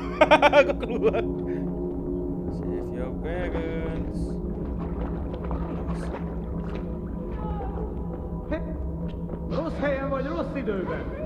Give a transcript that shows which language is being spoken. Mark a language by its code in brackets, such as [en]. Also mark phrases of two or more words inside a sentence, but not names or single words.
[id] Aku keluar. [en] Save your wagons. [hu] Rossz helyen vagy rossz időben?